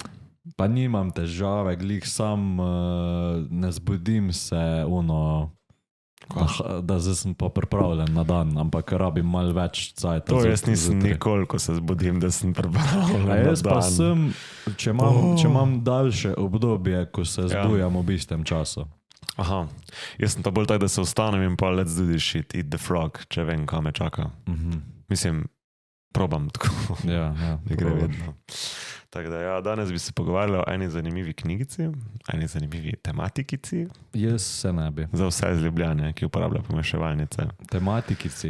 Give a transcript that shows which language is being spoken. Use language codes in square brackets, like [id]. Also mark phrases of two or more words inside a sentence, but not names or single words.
[sl] Pa nimam težave, glih sam ne zbudim se da zdaj sem pa pripravljen na dan, ampak rabim malo več cajta. To jaz nisem nikoli, ko se zbudim, da sem pripravljen na dan. Jaz pa sem, če imam daljše obdobje, ko se zbujam ob istem času. Aha, jaz sem pa bolj tak, da se vstanem in pa [en] let's do this shit, eat the frog, [sl] če vem, kaj me čaka. Mislim, probam tako, Ja, ne gre vedno. Tako da ja, danes bi se pogovarjali o eni zanimivi knjigici, eni zanimivi tematikici. Jaz se ne bi. Za vse iz Ljubljane, ki uporablja pomeševalnice. Tematikici.